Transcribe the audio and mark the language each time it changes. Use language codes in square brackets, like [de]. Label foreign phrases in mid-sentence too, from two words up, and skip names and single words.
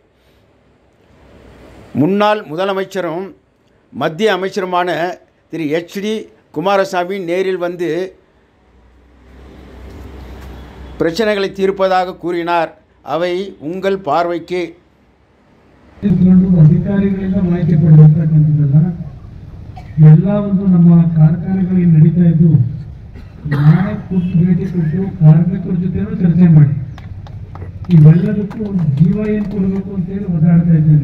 [ta] முன்னாள் முதலமைச்சரும் மத்திய அமைச்சருமான திரு HD குமாரசாமி நேரில் வந்து பிரச்சனைகளை தீர்ப்பதாக கூறினார். அவை உங்கள் பார்வைக்கு. [kn] ಅಧಿಕಾರಿಗಳಿಂದ ಮಾಹಿತಿ ಪಡೆದಿರ್ತಕ್ಕಂಥದ್ದಲ್ಲ, ಎಲ್ಲ ಒಂದು ನಮ್ಮ ಕಾರ್ಖಾನೆಗಳಿಗೆ ನಡೀತಾ ಇದ್ದು ನಾಳೆ ಕೂತು ಭೇಟಿ ಕೊಟ್ಟು ಕಾರ್ಮಿಕರ ಜೊತೆನೂ ಚರ್ಚೆ ಮಾಡಿ ಇವೆಲ್ಲದಕ್ಕೂ ಒಂದು ಜೀವ ಏನು ಕೊಡಬೇಕು ಅಂತೇಳಿ ಒದ್ದಾಡ್ತಾ ಇದ್ದೇನೆ.